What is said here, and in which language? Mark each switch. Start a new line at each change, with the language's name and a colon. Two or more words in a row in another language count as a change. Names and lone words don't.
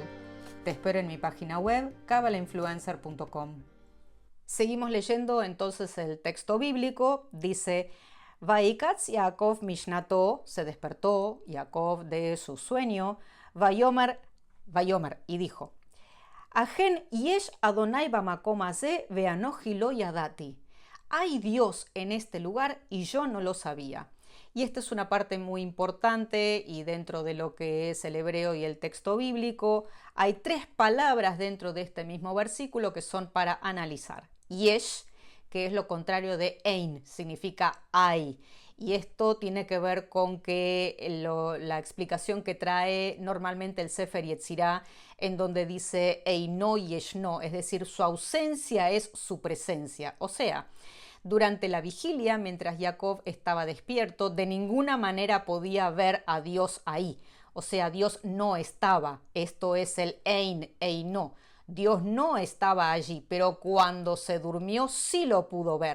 Spanish: Te espero en mi página web, kabalainfluencer.com. Seguimos leyendo entonces el texto bíblico. Dice:
Hebrew: וייקץ יעקב משנתו,
Spanish: se despertó Jacob de su sueño, Vayomer, y dijo:
Hebrew: אכן יש אדוני במקום הזה ואנכי לא ידעתי.
Spanish: Hay Dios en este lugar y yo no lo sabía. Y esta es una parte muy importante, y dentro de lo que es el hebreo y el texto bíblico hay tres palabras dentro de este mismo versículo que son para analizar. Yesh, que es lo contrario de ein, significa hay. Y esto tiene que ver con que la explicación que trae normalmente el Sefer Yetzirah, en donde dice
Hebrew: אינו ישנו,
Spanish: es decir, su ausencia es su presencia. O sea, durante la vigilia, mientras Jacob estaba despierto, de ninguna manera podía ver a Dios ahí. O sea, Dios no estaba. Esto es el
Hebrew: אין, אינו.
Spanish: Dios no estaba allí, pero cuando se durmió sí lo pudo ver.